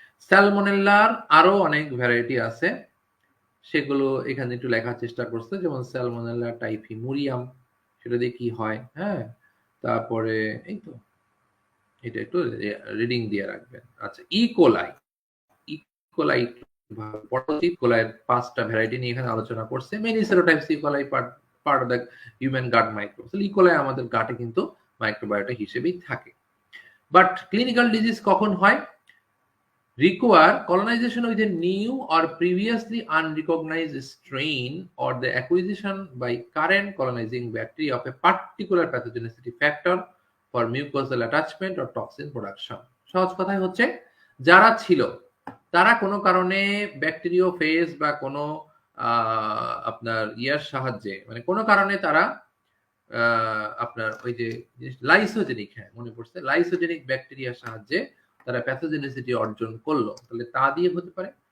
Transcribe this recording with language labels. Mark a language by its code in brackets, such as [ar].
[bn] স্যালমোনেল্লার আরো অনেক ভ্যারাইটি আছে, সেগুলো এখানে একটু লেখার চেষ্টা করছে, যেমন স্যালমোনেল্লা টাইফিমুরিয়াম, সেটা দিয়ে কি হয়, হ্যাঁ, তারপরে এই তো এটা একটু রিডিং দিয়ে রাখবেন। আচ্ছা, ইকোলাই, ইকোলাই ইকোলাইয়ের 5টা ভ্যারাইটি নিয়ে এখানে আলোচনা করছে। [en] Many serotypes E coli part of the human gut microbe. [bn] E. coli আমাদের গাটে কিন্তু মাইক্রোবায়োটা হিসেবেই থাকে। বাট ক্লিনিক্যাল ডিজিজ কখন হয়? [en] Require colonization with a new or previously unrecognized strain or the acquisition by current colonizing bacteria of a particular pathogenicity factor for mucosal attachment or toxin production. [bn] সহজ কথাই হচ্ছে যারা ছিল তারা কোনো কারণে ব্যাকটেরিও ফেজ বা কোনো আপনার ইয়ার সাহায্যে, মানে কোনো কারণে তারা আপনার ওই যে লাইসোজেনিক, হ্যাঁ মনে পড়ছে, লাইসোজেনিক ব্যাকটেরিয়ার সাহায্যে তারা প্যাথোজেনিসিটি অর্জন করলো, তাহলে তা দিয়ে হতে পারে।